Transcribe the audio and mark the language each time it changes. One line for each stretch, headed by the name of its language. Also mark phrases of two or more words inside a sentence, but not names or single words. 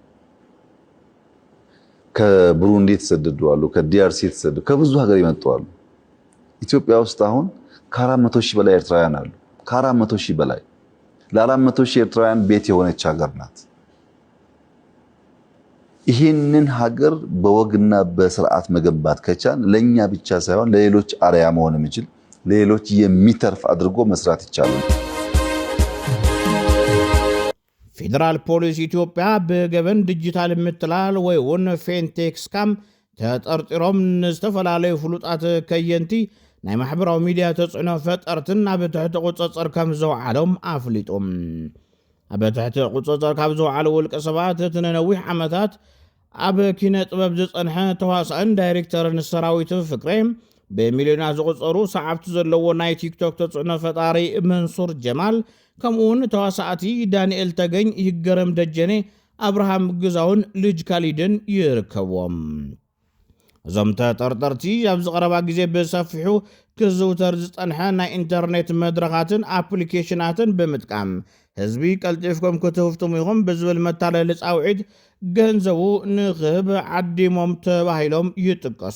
Amharic: ከብሩንዲ የተሰደዱ አሉ። ከዲአርሲ የተሰደዱ ከብዙ ሀገር ይመጡ አሉ። ኢትዮጵያ ውስጥ አሁን ከ400,000 በላይ ኤርትራውያን አሉ። ከ400,000 በላይ ለ400,000 ኤርትራውያን ቤት የሆነች ሀገር ናት። ይህንን ሀገር በወግና በስርዓት መገንባት ከቻን ለኛ ብቻ ሳይሆን ለሌሎች አርአያ መሆን የሚችል ለሌሎች የሚተርፍ አድርጎ መስራት ይቻላል።
Tigrinya: ፌደራል ፖሊስ ኢትዮጵያ በገበን ዲጂታል ምትላል ወይ ወን
English: fintech scam
Tigrinya: ተጠርጥሮም ንዝተፈላለዩ ፍሉጣት ከየንቲ ናይ ማሕበራዊ ሚድያ ተጽዕኖ ፈጠርትን ኣብ ትሕቲ ቁፅፅር ከም ዘውዓሎም ኣፍሊጦም። ኣብ ትሕቲ ቁፅፅር ካብ ዘውዓሉ ውልቀ ሰባት እቲ ንነዊሕ ዓመታት ኣብ ኪነ ጥበብ ዝጸንሐ ተዋሳእን ዳይሬክተርን ሰራዊት ፍቅሬ በሚልዮናት ዝቁፀሩ ሰዓብቲ ዘለዎ ናይ ቲክቶክ ተጽዕኖ ፈጣሪ መንሱር ጀማል ከምኡውን ተዋሳእቲ ዳንኤል ተገኝ፣ ይገረም ደጀኔ፣ አብርሃም ግዛውን ልጅ ካሊድን ይርከብዎም። እዞም ተጠርጠርቲ ኣብ ዝቐረባ ግዜ ብሰፊሑ ክዝውተር ዝጸንሐ ናይ ኢንተርኔት መድረኻትን ኣፕሊኬሽናትን ብምጥቃም ህዝቢ ቀልጢፍኩም ክትህፍቱም ኢኹም ብዝብል መታለሊ ጻውዒት ገንዘቡ ንኽህብ ዓዲሞም ተባሂሎም ይጥቀሱ።